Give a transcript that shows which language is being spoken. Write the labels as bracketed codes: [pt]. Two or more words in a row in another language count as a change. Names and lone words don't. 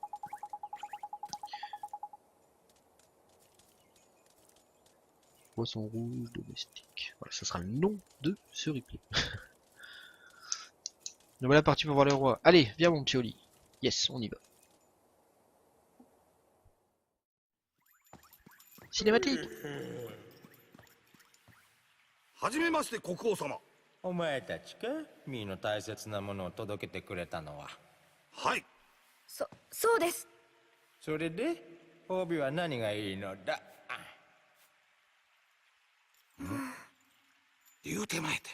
[fr] Poisson rouge domestique. Voilà, ça sera le nom de ce replay. Nous voilà partis pour voir le roi. Allez, viens mon petit Oli. Yes, on y va. Cinématique. [ja] はじめまして国王様。お前たちかミーの大切なものを届けてくれたのは。はい。そうです。それで褒美は何がいいのだ？言うてまえて。